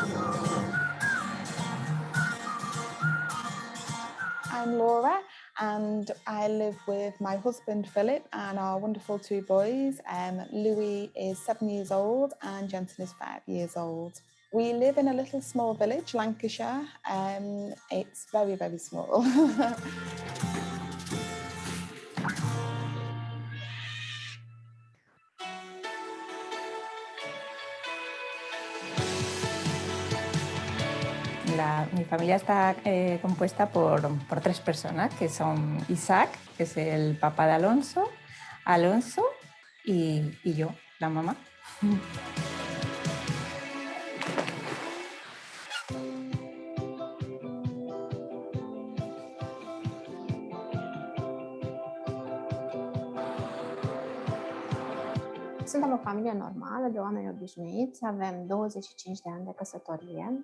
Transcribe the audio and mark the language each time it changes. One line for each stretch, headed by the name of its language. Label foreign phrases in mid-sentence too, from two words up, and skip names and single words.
English: I'm Laura, and and I live with my husband Philip and our wonderful 2 boys. Louis is 7 years old and Jensen is 5 years old. We live in a little small village, Lancashire. It's very, very small.
Spanish: Mi familia está compuesta por 3 personas, que son Isaac, que es el papá de Alonso, Alonso y yo, la mamá.
Romanian: Suntem o familie normală, de oameni obișnuiți, avem 25 de ani de căsătorie